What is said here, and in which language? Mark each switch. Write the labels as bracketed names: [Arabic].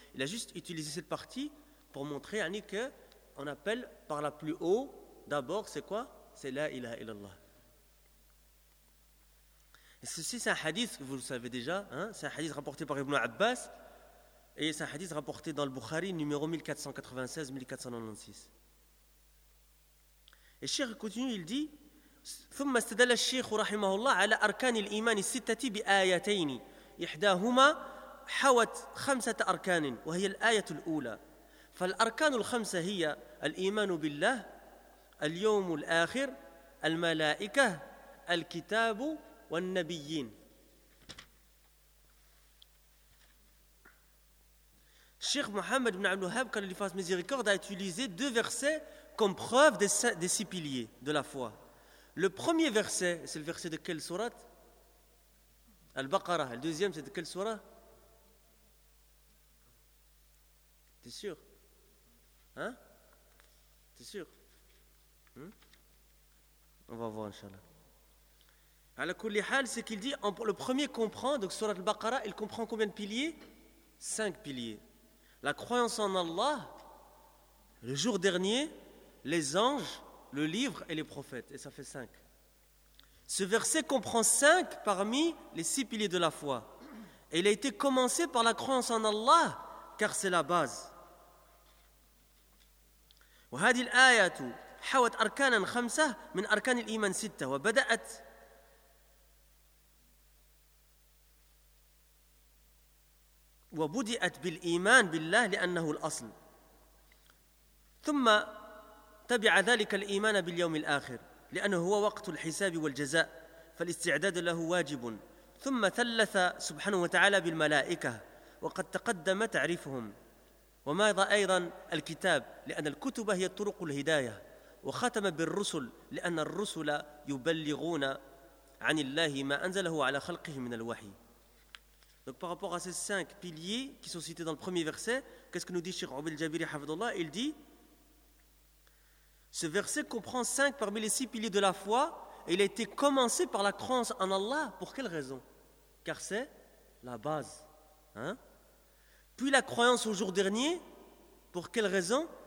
[French] Il a juste utilisé cette partie pour montrer, hein, qu'on appelle par la plus haut d'abord, c'est quoi? C'est La ilaha illallah. Et ceci, c'est un hadith que vous le savez déjà, hein? C'est un hadith rapporté par Ibn Abbas, et c'est un hadith rapporté dans le Bukhari, numéro 1496-1496. Et Cheikh continue, il dit, [Arabic] ثم استدل الشيخ رحمه الله على أركان الإيمان الستة بآيتين إحداهما حوت خمسة أركان وهي الآية الأولى. فالأركان الخمسة هي الإيمان بالله، اليوم الآخر، الملائكة، الكتاب والنبيين. [French] Cheikh Mohamed ibn Abdul Wahhab, qu'Allah lui fasse miséricorde, a utilisé deux versets comme preuve des six piliers de la foi. Le premier verset, c'est le verset de quelle sourate? Al-Baqarah. Le deuxième, c'est de quelle sourate? T'es sûr? Hein? T'es sûr? On va voir, Inch'Allah. C'est qu'il dit, le premier comprend, donc surat al-Baqarah, il comprend combien de piliers? Cinq piliers. La croyance en Allah, le jour dernier, les anges, le livre et les prophètes. Et ça fait cinq. Ce verset comprend cinq parmi les six piliers de la foi. Et il a été commencé par la croyance en Allah, car c'est la base. [Arabic] وهذه الآية حوت أركانا خمسة من أركان الإيمان ستة وبدأت وبدأت بالإيمان بالله لأنه الأصل ثم تبع ذلك الإيمان باليوم الآخر لأنه هو وقت الحساب والجزاء، فالاستعداد له واجب. ثم ثلث سبحانه وتعالى بالملائكة وقد تقدم تعريفهم، ومضى أيضا الكتاب لأن الكتب هي طرق الهداية، وختم بالرسل لأن الرسل يبلغون عن الله ما أنزله على خلقه من الوحي. [French] Donc par rapport à ces cinq piliers qui sont cités dans le premier verset, qu'est-ce que nous dit Cheikh Obel Jabiri Hafidullah? Il dit, ce verset comprend cinq parmi les six piliers de la foi, et il a été commencé par la croyance en Allah. Pour quelle raison? Car c'est la base. Hein? Puis la croyance au jour dernier, pour quelle raison?